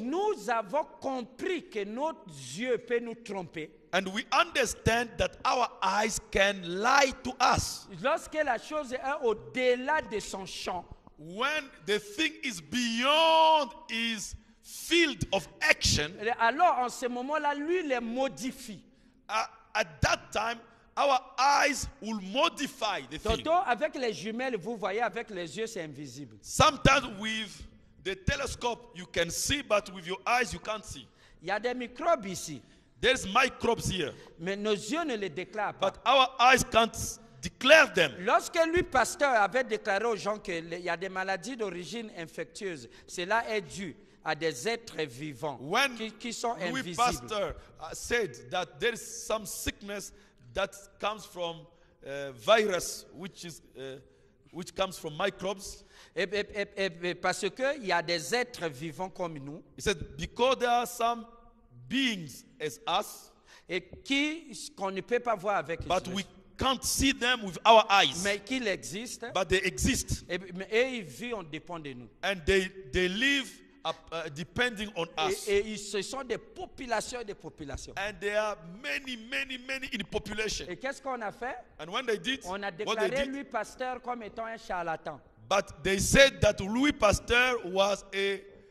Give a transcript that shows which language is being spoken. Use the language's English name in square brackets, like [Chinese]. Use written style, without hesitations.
[French] nous avons compris que nos yeux peuvent nous tromper. [English] and we understand that our eyes can lie to us. [French] Lorsque la chose est au-delà de son champ, [English] When the thing is beyond his field of action, [French] alors en ce moment-là, lui les modifie. [English] at that time, our eyes will modify the thing. [French] Tantôt, avec les jumelles, vous voyez, avec les yeux, c'est invisible. [English] Sometimes with the telescope you can see, but with your eyes you can't see. [French] Il y a des microbes ici, [English] There's microbes here, [French] mais nos yeux ne les déclarent pas. [English] but our eyes can't declare them. [French] Lorsque lui, pasteur, avait déclaré aux gens qu'il y a des maladies d'origine infectieuse, cela est dû à des êtres vivants [English] When [French] qui sont [English] Louis [French] invisibles. [English] Pasteur said that there is some sickness that comes from virus, which comes from microbes. [French] Et parce qu'il y a des êtres vivants comme nous, [English] He said because there are some beings as us, [French] et qu'on ne peut pas voir avec les [English] but [French] yeux, [English] we can't see them with our eyes, [French] mais qu'il existe, [English] but they exist, [French] et ils vivent, on dépend de nous. [English] and they live depending on us. [French] Et ce sont des populations et des populations. [English] And there are many in population. [French] Et qu'est-ce qu'on a fait? [English] And when they did, [French] On a [English] what they [French] déclaré [English] did, [French] lui, pasteur, comme étant un charlatan. [English] but they said that Louis Pasteur was a